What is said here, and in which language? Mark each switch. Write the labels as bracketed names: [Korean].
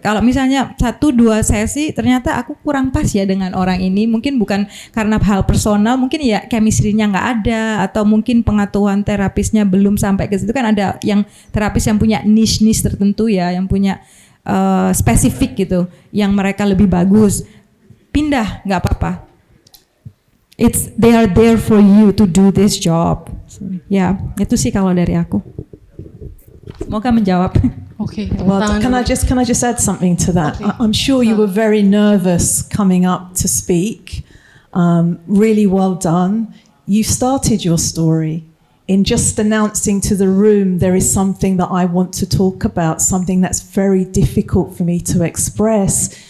[Indonesian] Kalau misalnya 1-2 sesi ternyata aku kurang pas ya dengan orang ini, mungkin bukan karena hal personal, mungkin ya chemistry-nya nggak ada atau mungkin pengetahuan terapisnya belum sampai ke situ kan ada yang terapis yang punya niche tertentu ya, yang punya spesifik gitu, yang mereka lebih bagus. Pindah nggak apa-apa. [English] They are there for you to do this job. [Indonesian] Ya, itu sih kalau dari aku. Semoga menjawab. [English] Okay. Well, can I just add something to that? Okay. I'm sure you were very nervous coming up to speak. Really well done. You started your story in just announcing to the room there is something that I want to talk about, something that's very difficult for me to express.